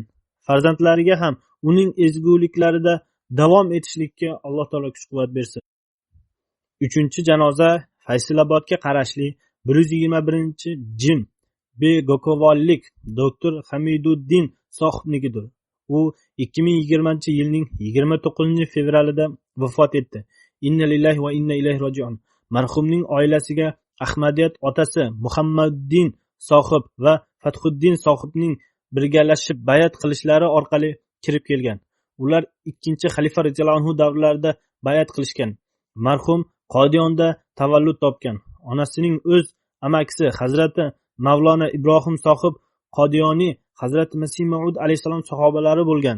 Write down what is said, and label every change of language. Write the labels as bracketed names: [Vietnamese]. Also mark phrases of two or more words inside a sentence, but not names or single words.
[Uzbek] Farzandlariga ham uning ezguliklarida davom etishlikka Alloh taolo kuch-quvvat bersin. 3-janoza Faysalobodga qarashli 121-jin bego'kovollik doktor Hamiduddin sohibnikidir. U 2020-yilning 29-fevralida vafot etdi. [Arabic] إنا لله وإنا إليه راجعون. [Uzbek] Marhumning oilasiga Ahmadiyat otasi Muhammaddin sohib va Fathuddin sohibning birgalashib bayat qilishlari orqali kirib kelgan. Ular ikkinchi xalifa [Arabic] رضي الله عنه [Uzbek] davrlarida bayat qilishgan. Marhum Qodiyonda tavallud topgan. Onasining o'z amakisi Hazrati Mavlona Ibrohim sohib Qodiyoniy Hazrati Masih Maud alayhisalom sahobalari bo'lgan.